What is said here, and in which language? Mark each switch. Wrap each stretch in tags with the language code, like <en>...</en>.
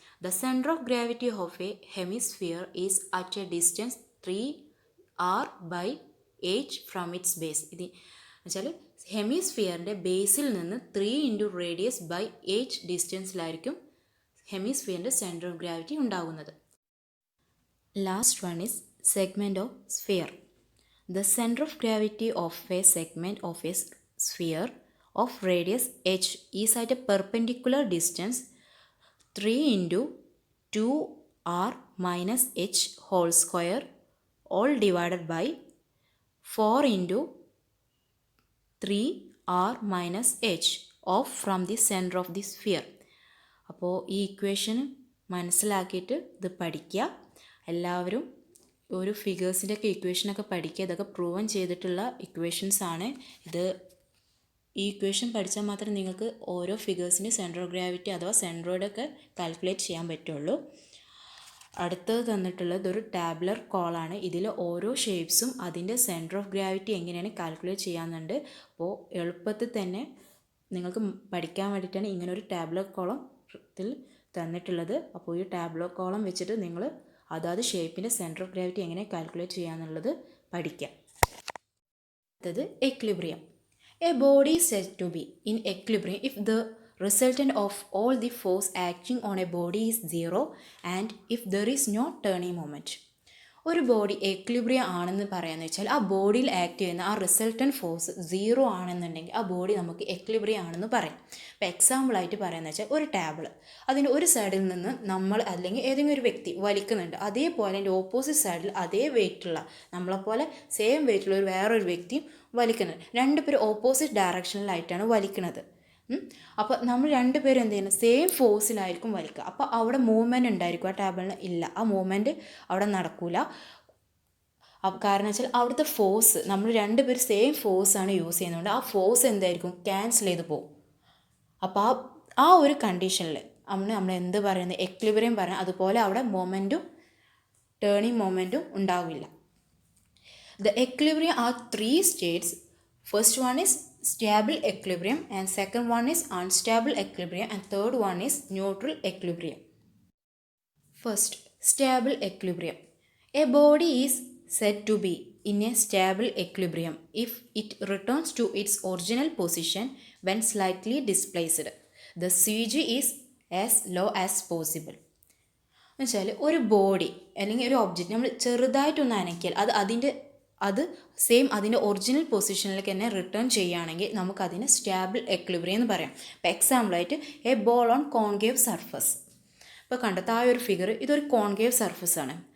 <en>The centre of gravity of a hemisphere is at a distance 3r by 8 from its base.</en> <ml>ഇത് വെച്ചാൽ ഹെമിസ്ഫിയറിൻ്റെ ബേസിൽ നിന്ന് 3 into radius by 8 ഡിസ്റ്റൻസിലായിരിക്കും ഹെമിസ്ഫിയറിൻ്റെ centre of gravity ഉണ്ടാകുന്നത്.</ml> <en>Last one is segment of sphere. The center of gravity of a segment of a sphere of radius h is at a perpendicular distance 3 into 2r minus h whole square all divided by 4 into 3r minus h off from the center of the sphere.</en> <ml>അപ്പോൾ ഈ equation മനസ്സിലാക്കിയിട്ട് ഇത് പഠിക്കുക. എല്ലാവരും ഒരു ഫിഗേഴ്സിൻ്റെയൊക്കെ ഇക്വേഷനൊക്കെ പഠിക്കുക. ഇതൊക്കെ proven ചെയ്തിട്ടുള്ള ഇക്വേഷൻസ് ആണ്. ഈ ഇക്വേഷൻ പഠിച്ചാൽ മാത്രമേ നിങ്ങൾക്ക് ഓരോ ഫിഗേഴ്സിൻ്റെ സെൻട്രൽ ഗ്രാവിറ്റി അഥവാ സെൻട്രോയിഡൊക്കെ കാൽക്കുലേറ്റ് ചെയ്യാൻ പറ്റുള്ളൂ. അടുത്തത് തന്നിട്ടുള്ളത് ഒരു ടാബുലർ കോളാണ്. ഇതിൽ ഓരോ ഷേപ്സും അതിൻ്റെ സെൻറ്റർ ഓഫ് ഗ്രാവിറ്റി എങ്ങനെയാണ് കാൽക്കുലേറ്റ് ചെയ്യാമെന്നുണ്ട്. അപ്പോൾ എളുപ്പത്തിൽ തന്നെ നിങ്ങൾക്ക് പഠിക്കാൻ വേണ്ടിയിട്ടാണ് ഇങ്ങനെ ഒരു ടാബുലർ കോളത്തിൽ തന്നിട്ടുള്ളത്. അപ്പോൾ ഈ ടാബുലർ കോളം വെച്ചിട്ട് നിങ്ങൾ അതാത് ഷേപ്പിൻ്റെ സെൻറ്റർ ഓഫ് ഗ്രാവിറ്റി എങ്ങനെ കാൽക്കുലേറ്റ് ചെയ്യാമെന്നുള്ളത് പഠിക്കാം. അടുത്തത് equilibrium.</ml> <en>A body is said to be in equilibrium if the resultant of all the force acting on a body is zero and if there is no turning moment.</en> <ml>ഒരു body equilibrium ആണെന്ന് പറയാമെന്ന് വെച്ചാൽ ആ ബോഡിയിൽ act ചെയ്യുന്ന ആ resultant force zero ആണെന്നുണ്ടെങ്കിൽ ആ ബോഡി നമുക്ക് എക്വിലിബ്രിയം ആണെന്ന് പറയും. ഇപ്പോൾ എക്സാമ്പിളായിട്ട് പറയാമെന്ന് വെച്ചാൽ ഒരു ടേബിൾ, അതിൻ്റെ ഒരു സൈഡിൽ നിന്ന് നമ്മൾ അല്ലെങ്കിൽ ഏതെങ്കിലും ഒരു വ്യക്തി വലിക്കുന്നുണ്ട്, അതേപോലെ അതിൻ്റെ ഓപ്പോസിറ്റ് സൈഡിൽ അതേ വെയിറ്റുള്ള നമ്മളെപ്പോലെ സെയിം വെയിറ്റുള്ള ഒരു വേറൊരു വ്യക്തിയും വലിക്കുന്നത്. രണ്ടുപേരും ഓപ്പോസിറ്റ് ഡയറക്ഷനിലായിട്ടാണ് വലിക്കുന്നത്. അപ്പോൾ നമ്മൾ രണ്ടുപേരും എന്ത് ചെയ്യുന്നത്, സെയിം ഫോഴ്സിലായിരിക്കും വലിക്കുക. അപ്പോൾ അവിടെ മൂവ്മെൻറ്റ് ഉണ്ടായിരിക്കും, ആ ടേബിളിന് ഇല്ല, ആ മൂവ്മെൻറ്റ് അവിടെ നടക്കില്ല. കാരണം വെച്ചാൽ അവിടുത്തെ ഫോഴ്സ് നമ്മൾ രണ്ടുപേരും സെയിം ഫോഴ്സാണ് യൂസ് ചെയ്യുന്നതുകൊണ്ട് ആ ഫോഴ്സ് എന്തായിരിക്കും, ക്യാൻസൽ ചെയ്ത് പോകും. അപ്പോൾ ആ ഒരു കണ്ടീഷനിൽ നമ്മൾ എന്ത് പറയുന്നത്, എക്വിലിബ്രിയം പറയുന്നത്. അതുപോലെ അവിടെ മൊമെൻറ്റും ടേണിങ് മൊമെൻറ്റും ഉണ്ടാവില്ല.</ml> <en>The equilibrium are 3 states. First one is stable equilibrium and second one is unstable equilibrium and third one is neutral equilibrium. First, stable equilibrium. A body is said to be in a stable equilibrium if it returns to its original position when slightly displaced. The CG is as low as possible.</en> <ml>എന്നുവെച്ചാൽ ഒരു body അല്ലെങ്കിൽ ഒരു object നമ്മൾ ചെറുതായിട്ടൊന്ന് അനക്കിയാൽ അത് same അതിൻ്റെ original പൊസിഷനിലേക്ക് തന്നെ റിട്ടേൺ ചെയ്യുകയാണെങ്കിൽ നമുക്കതിനെ സ്റ്റാബിൾ എക്വിലിബ്രിയം എന്ന് പറയാം. ഇപ്പോൾ എക്സാമ്പിളായിട്ട്</ml> <en>A ball on concave surface.</en> <ml>ഇപ്പോൾ കണ്ടത് ആ ഒരു ഫിഗർ, ഇതൊരു കോൺകേവ് സർഫസ് ആണ്.</ml>